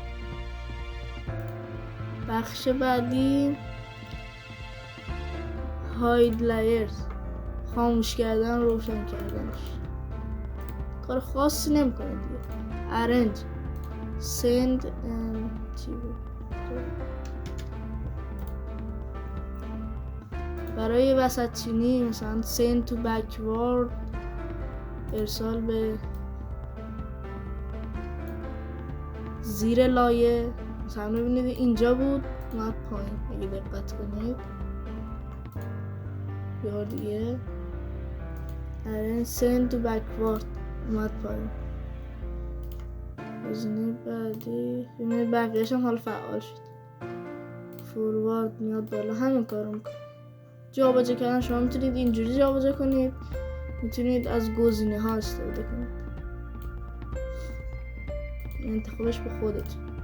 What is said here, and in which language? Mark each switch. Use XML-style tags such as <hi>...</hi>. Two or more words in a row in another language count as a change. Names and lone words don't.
<fa>بخش بعدی</fa> <en>hide layers,</en> <fa>خاموش کردن، روشن کردنش. کار خاصی نمیکنه دیگه. ارنج، سند برای وسط چینی مثلا</fa> <en>send to backward،</en> <fa>ارسال به زیر لایه. مثلا ببینید اینجا بود اومد پایین، اگه دقت کنید یا دیگه</fa> <en>send to backward</en> <fa>اومد پایین. گزینه بعدی ببینید بقیه‌اش هم حالا فعال شد. فوروارد میاد بالا، همین کارو میکنه. جابجا کردن شما میتونید اینجوری جابجا کنید، میتونید از گزینه ها استفاده کنید، انتخابش به خودت.</fa>